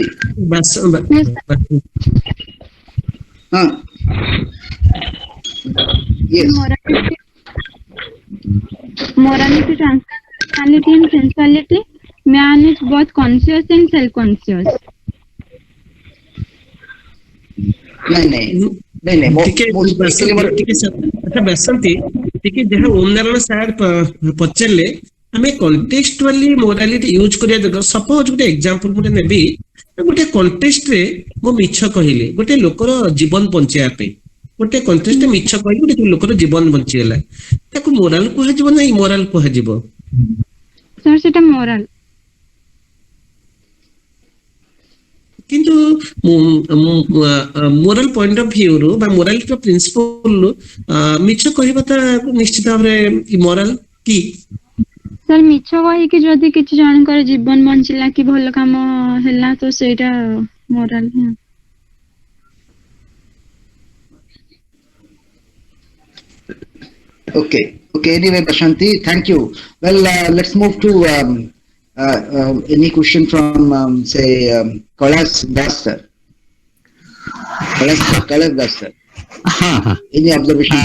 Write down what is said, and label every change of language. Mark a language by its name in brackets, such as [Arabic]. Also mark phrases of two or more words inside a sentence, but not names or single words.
[English] Yes, sir. Yes. Morality, transcendentality and sensuality. Man is both conscious and self-conscious. [Hindi] नहीं [Odia] अच्छा बसंती ଟିକେ ଯାହା ଓନର ସାର୍ ପଚାରିଲେ ଆମେ [English] contextually morality [Odia] ୟୁଜ କରିବା ଦରକାର ସପୋଜ ଗୋଟେ ଏକ୍ସାମ୍ପଲ ମୁଁ ନେବି ଗୋଟେ କଣ୍ଟେକ୍ସଟରେ ମୁଁ ମିଛ କହିଲି ଗୋଟେ ଲୋକର ଜୀବନ ବଞ୍ଚାଇବା ପାଇଁ ଗୋଟେ କଣ୍ଟେକ୍ସଟରେ ମିଛ କହିଲି ଗୋଟେ ଲୋକର ଜୀବନ ବଞ୍ଚିଗଲା ତାକୁ ମୋରାଲ କୁହାଯିବ ନା ଇମୋରାଲ କୁହାଯିବ ସାର୍ ସେଟା ମୋରାଲ କିନ୍ତୁ [English] moral point of view [Odia] ରୁ ବା ମୋରାଲିଟିର ପ୍ରିନ୍ସିପଲ ରୁ ମିଛ କହିବାଟା ନିଶ୍ଚିତ ଭାବରେ ଇମୋରାଲ କି ସାର୍ ମିଛ କହିକି ଯଦି କିଛି ଜଣଙ୍କର ଜୀବନ ବଞ୍ଚିଲା କି ଭଲ କାମ ହେଲା ତ ସେଇଟା ମୋରାଲ [English] Okay. Anyway, Bashanti, thank you. Well, let's move to any question from say Kailash Das sir. Kailash Das sir. Any observation?